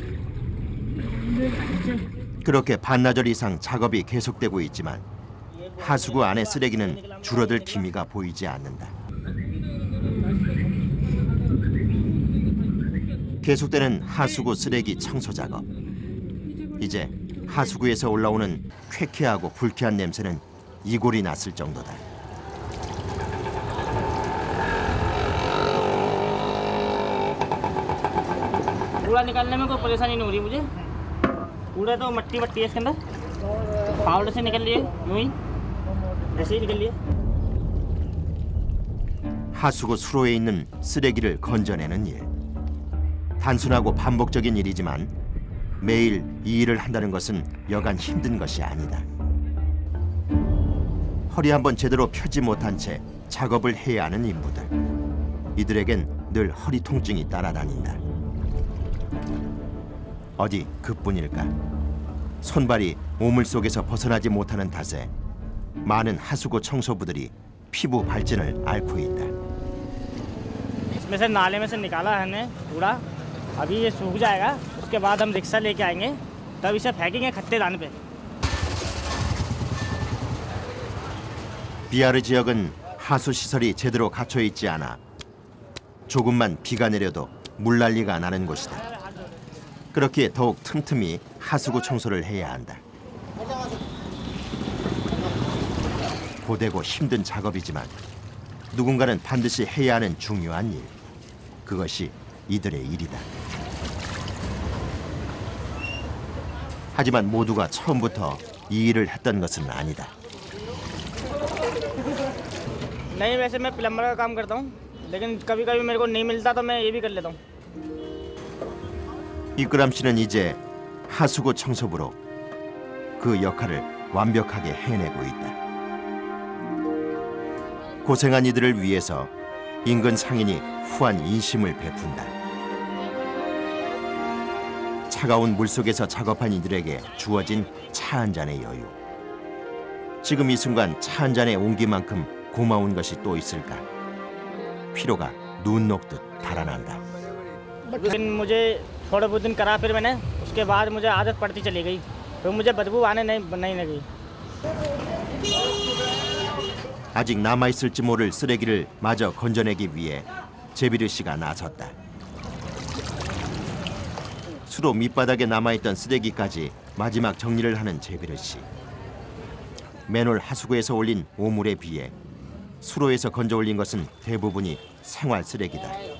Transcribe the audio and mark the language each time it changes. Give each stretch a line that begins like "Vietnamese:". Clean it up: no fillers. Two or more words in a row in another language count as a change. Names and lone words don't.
Korean: 그렇게 반나절 이상 작업이 계속되고 있지만 하수구 안의 쓰레기는 줄어들 기미가 보이지 않는다. 계속되는 하수구 쓰레기 청소 작업. 이제 하수구에서 올라오는 쾌쾌하고 불쾌한 냄새는 이골이 났을 정도다.
Hindi: कूड़ा निकालने में कोई परेशानी नहीं हो रही मुझे। कूड़ा तो मट्टी मट्टी है इसके अंदर, फावड़े से निकल लिए, यूं ही ऐसे ही निकल लिए।
Korean: 하수구 수로에 있는 쓰레기를 건져내는 일. 단순하고 반복적인 일이지만 매일 이 일을 한다는 것은 여간 힘든 것이 아니다. 허리 한번 제대로 펴지 못한 채 작업을 해야 하는 인부들. 이들에겐 늘 허리 통증이 따라다닌다. 어디 그뿐일까? 손발이 오물 속에서 벗어나지 못하는 탓에 많은 하수구 청소부들이 피부 발진을 앓고 있다.
Hindi: इसमें से नाले में से निकाला है हमने कूड़ा। अभी ये सूख जाएगा, उसके बाद हम रिक्शा लेके आएंगे, तब इसे फेंकेंगे खत्ते दान पे।
Korean: 비아르 지역은 하수 시설이 제대로 갖춰 있지 않아 조금만 비가 내려도 물난리가 나는 곳이다. 그렇기에 더욱 틈틈이 하수구 청소를 해야 한다. 고되고 힘든 작업이지만 누군가는 반드시 해야 하는 중요한 일. 그것이 이들의 일이다. 하지만 모두가 처음부터 이 일을 했던 것은 아니다.
Hindi: नहीं वैसे मैं प्लम्बर का काम करता हूँ लेकिन कभी कभी मेरे को नहीं मिलता तो मैं ये भी कर लेता हूँ।
Korean: 이끄람 씨는 이제 하수구 청소부로 그 역할을 완벽하게 해내고 있다. 고생한 이들을 위해서 인근 상인이 후한 인심을 베푼다. 차가운 물속에서 작업한 이들에게 주어진 차 한 잔의 여유. 지금 이 순간 차 한 잔의 온기만큼 고마운 것이 또 있을까? 피로가 눈 녹듯 달아난다.
Hindi: लेकिन मुझे थोड़े बहुत दिन करा फिर मैंने उसके बाद मुझे आदत पड़ती चली गई तो मुझे बदबू आने नहीं लगी।
Korean: 아직 남아있을지 모를 쓰레기를 마저 건져내기 위해 제비르 씨가 나섰다. 수로 밑바닥에 남아있던 쓰레기까지 마지막 정리를 하는 제비르 씨. 맨홀 하수구에서 올린 오물에 비해 수로에서 건져 올린 것은 대부분이 생활 쓰레기다.